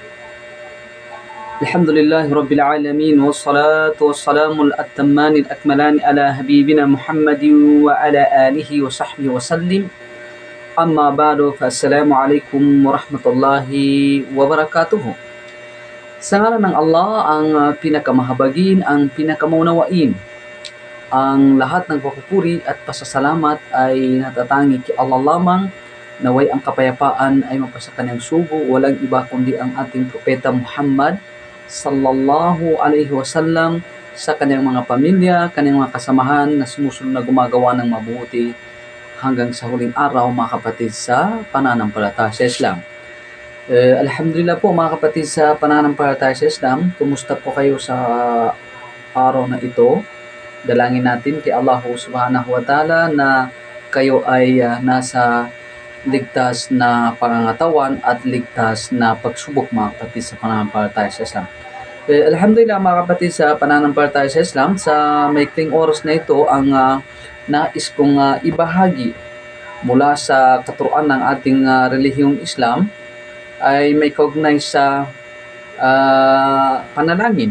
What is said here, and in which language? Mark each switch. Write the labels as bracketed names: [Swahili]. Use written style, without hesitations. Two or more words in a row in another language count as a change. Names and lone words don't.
[Arabic] الحمد لله رب العالمين والصلاة والسلام الأتمان الأكملان على حبيبنا محمد وعلى آله وصحبه وسلم. أما بعد فالسلام عليكم ورحمة الله وبركاته. [Filipino] Sa ngalan ng Allah, ang pinakamahabagin, ang pinakamaunawain. Ang lahat ng papupuri at pasasalamat ay natatangi kay Allah lamang. Naway ang kapayapaan ay mapasa kanyang sugo, walang iba kundi ang ating propeta Muhammad [Arabic] صلى الله عليه وسلم, [Filipino] sa kanyang mga pamilya, kanyang mga kasamahan na sumusunod na gumagawa ng mabuti hanggang sa huling araw, mga kapatid sa pananampalataya sa Islam. Alhamdulillah po mga kapatid sa pananampalataya sa Islam, kumusta po kayo sa araw na ito? Dalangin natin kay Allah [Arabic] سبحانه وتعالى [Filipino] na kayo ay nasa ligtas na pangangatawan at ligtas na pagsubok, mga kapatid sa pananampalataya sa Islam. Alhamdulillah mga kapatid sa pananampalataya sa Islam, sa maikling oras na ito ang nais kong ibahagi mula sa katuruan ng ating relihiyong Islam ay may kaugnay sa panalangin.